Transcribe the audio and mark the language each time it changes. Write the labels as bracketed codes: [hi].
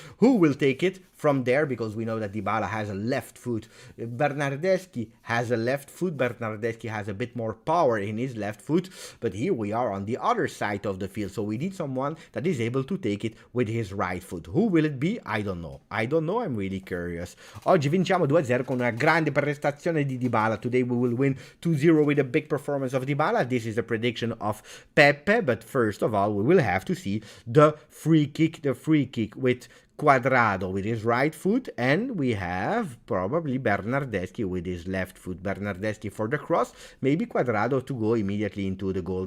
[en] Who will take it from there? Because we know that Dybala has a left foot. Bernardeschi has a left foot. Bernardeschi has a bit more power in his left foot. But here we are on the other side of the field. So we need someone that is able to take it with his right foot. Who will it be? I don't know. I'm really curious. [it] Oggi vinciamo 2-0 con una grande prestazione di Dybala. [en] Today we will win 2-0 with a big performance of Dybala. This is the prediction of Pepe. But first of all, we will have to see the free kick. The free kick with Quadrado with his right foot, and we have probably Bernardeschi with his left foot. Bernardeschi for the cross, maybe Quadrado to go immediately into the goal.